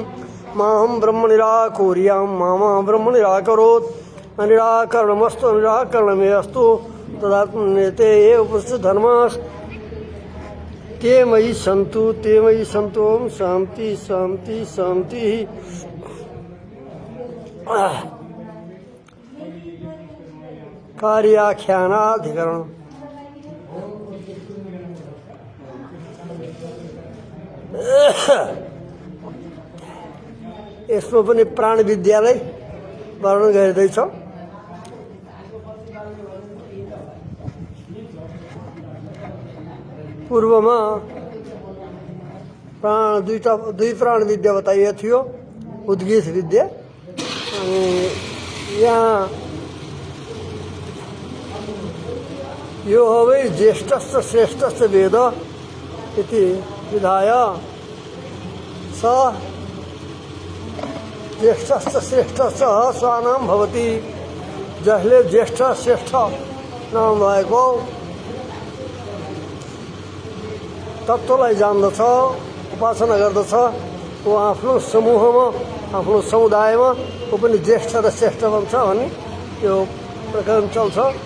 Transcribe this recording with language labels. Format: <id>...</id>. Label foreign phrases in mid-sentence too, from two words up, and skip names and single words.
<sa>माहं ब्रह्म निराकुर्यां मामा ब्रह्म निराकरोत् निराकरणमस्तु निराकरणमेस्तु तदात्मनेते ये उपस्थित धर्माः ते मयि सन्तु ते मयि सन्तु। ओम शांति शांति शांति।</sa> <ne>कार्याख्यानाधिकरण यसमा पनि प्राण विद्यालाई वर्णन गरिँदैछ। पूर्वमा दुई प्राण विद्या बताइएको थियो, उद्गीत विद्या। अनि यहाँ यो हो</ne> <sa>वै ज्येष्ठश्च श्रेष्ठश्च वेद इति विधाय स ज्येष्ठश्च श्रेष्ठश्च स्वानाम भवति।</sa> <ne>जसले ज्येष्ठ श्रेष्ठ नाम भएको तत्त्वलाई जान्दछ, उपासना गर्दछ, ऊ आफ्नो समूहमा आफ्नो समुदायमा ऊ पनि ज्येष्ठ र श्रेष्ठ बन्छ भन्ने यो प्रकरण चल्छ।</ne>